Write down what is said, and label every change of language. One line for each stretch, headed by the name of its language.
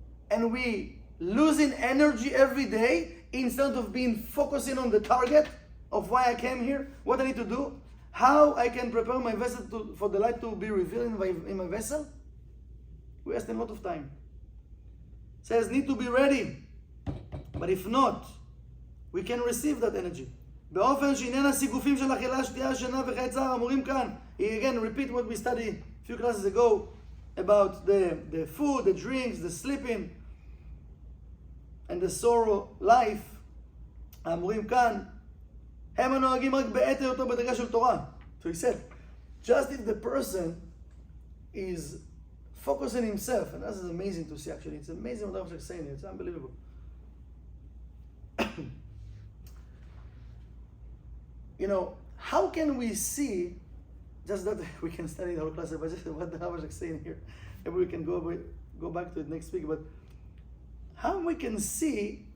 English: And we losing energy every day instead of being focusing on the target of why I came here, what I need to do, how I can prepare my vessel for the light to be revealed in my vessel. We waste a lot of time. It says need to be ready. But if not, we can receive that energy.
Hebrew: באופן שעניין הסיגופים של אכילה, שתייה, שינה וחיי צער אמורים כאן.
English: Again, repeat what we studied a few classes ago about the food, the drinks, the sleeping, and the sorrow life.
Hebrew: האמורים כאן, הם הנוהגים רק בעת היותו בדרגה של תורה.
English: So he said, just if the person is focusing himself, and this is amazing to see actually, it's amazing what I'm saying, it's unbelievable. How can we see, just that we can study the whole class, but just what the Havashak saying here, maybe we can go back to it next week, but how we can see